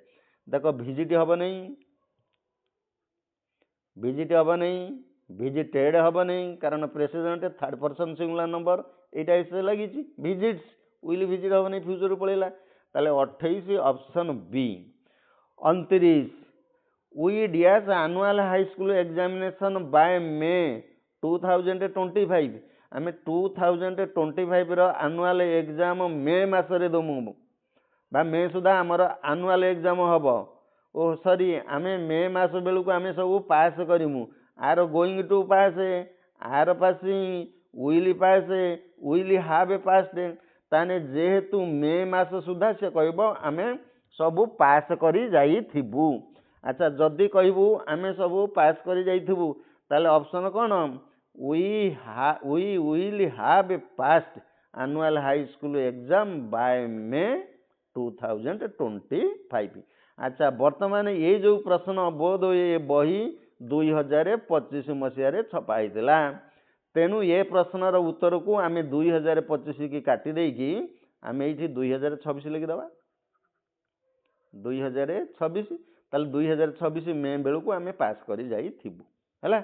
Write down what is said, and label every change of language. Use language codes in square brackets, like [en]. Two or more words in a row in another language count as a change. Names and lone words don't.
[or] ଦେଖ ଭିଜିଟ୍ ହେବ ନାହିଁ, ଭିଜିଟ୍ ହେବ ନାହିଁ, ଭିଜିଟେଡ୍ ହେବ ନାହିଁ, କାରଣ [en] president third person singular number [or] ଏଇଟା ଏସେ ଲାଗିଛି। [en] visits will visit [or] ହେବ ନାହିଁ, ଫ୍ୟୁଚରକୁ ପଳେଇଲା। ତାହେଲେ 28 ଅପସନ୍ ବି। [en] 29 we dash annual high school examination by May 2025, [or] ଆମେ 2025 ର [en] annual exam [or] ମେ ମାସରେ ଦମୁ ବା ମେ ସୁଦ୍ଧା ଆମର [en] annual exam [or] ହବ। ଓ ସରି, ଆମେ ମେ ମାସ ବେଳକୁ ଆମେ ସବୁ ପାସ୍ କରିମୁ। [en] are going to pass, are passing, will pass, will have passed. [or] ତାହେଲେ ଯେହେତୁ ମେ ମାସ ସୁଦ୍ଧା ସେ କହିବ ଆମେ ସବୁ ପାସ୍ କରି ଯାଇଥିବୁ। ଆଚ୍ଛା, ଯଦି କହିବୁ ଆମେ ସବୁ ପାସ୍ କରି ଯାଇଥିବୁ, ତାହେଲେ ଅପସନ୍ କ'ଣ? [en] we will have passed annual high school exam by May 2025। [or] ଆଚ୍ଛା, ବର୍ତ୍ତମାନ ଏଇ ଯେଉଁ ପ୍ରଶ୍ନ ବୋଧ ହୁଏ ବହି 2025 ମସିହାରେ ଛପା ହେଇଥିଲା, ତେଣୁ ଏ ପ୍ରଶ୍ନର ଉତ୍ତରକୁ ଆମେ 2025 କି କାଟି ଦେଇକି ଆମେ ଏଇଠି 2026 ଲେଖିଦେବା। 2026, ତାହେଲେ 2026 ମେ ବେଳକୁ ଆମେ ପାସ୍ କରି ଯାଇଥିବୁ ହେଲା।